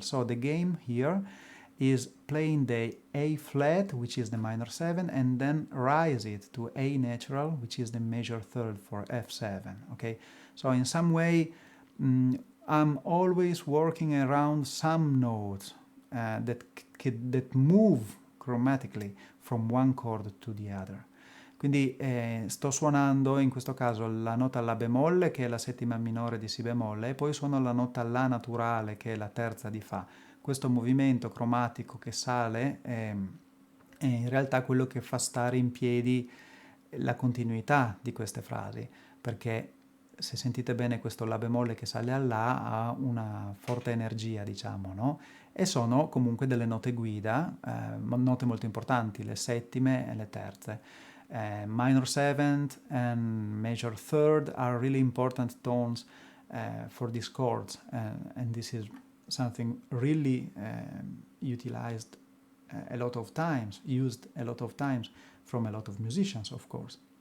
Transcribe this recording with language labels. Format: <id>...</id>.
<en>So the game here is playing the A flat, which is the minor 7, and then rise it to A natural, which is the major third for F7. Okay, so in some way I'm always working around some notes that move chromatically from one chord to the other.</en> <it>Quindi sto suonando in questo caso la nota La bemolle, che è la settima minore di Si bemolle, e poi suono la nota La naturale, che è la terza di Fa. Questo movimento cromatico che sale è in realtà quello che fa stare in piedi la continuità di queste frasi, perché se sentite bene questo La bemolle che sale all'A ha una forte energia, diciamo, no? E sono comunque delle note guida, note molto importanti, le settime e le terze.</it> <en>Minor 7th and major 3rd are really important tones for these chords, and this is something really utilized a lot of times, used a lot of times from a lot of musicians, of course.</en>